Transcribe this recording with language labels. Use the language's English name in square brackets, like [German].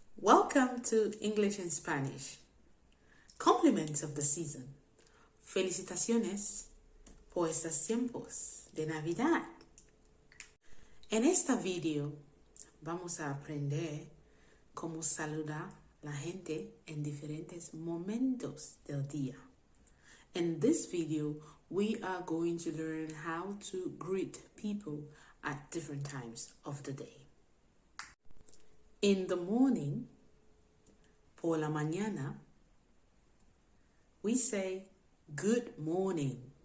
[English] Welcome to English and Spanish. Compliments of the season. [Spanish] Felicitaciones por estos tiempos de Navidad. En esta video vamos a aprender cómo saludar la gente en diferentes momentos del día. [English] In this video, we are going to learn how to greet people at different times of the day. In the morning, [Spanish] por la mañana, [English] we say good morning.